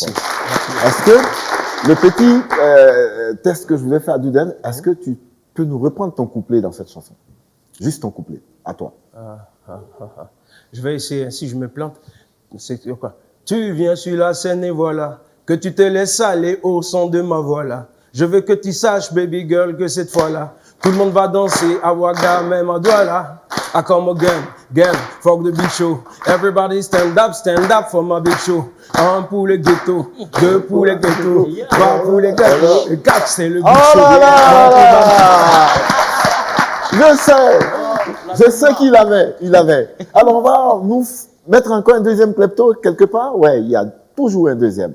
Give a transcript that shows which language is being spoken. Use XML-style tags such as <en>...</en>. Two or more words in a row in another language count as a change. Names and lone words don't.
<fr>Est-ce que le petit test que je voulais faire à Douden, est-ce que tu peux nous reprendre ton couplet dans cette chanson? Juste ton couplet, à toi. Je vais essayer, si je me plante, c'est quoi? Tu viens sur la scène et voilà, que tu te laisses aller au son de ma voix là. Je veux que tu saches,</fr> <en>baby girl,</en> <fr>que cette fois-là, tout le monde va danser à Ouaga, même à Douala.</fr> <en>I come again, fuck the big show. Everybody stand up for my big show.</en> <fr>Un pour le ghetto, deux pour les ghettos, trois pour les ghettos, et quatre c'est le</fr> <en>big show.</en> <fr>Je sais qu'il avait. Alors on va nous mettre encore un deuxième klepto quelque part. Ouais, il y a toujours un deuxième.</fr>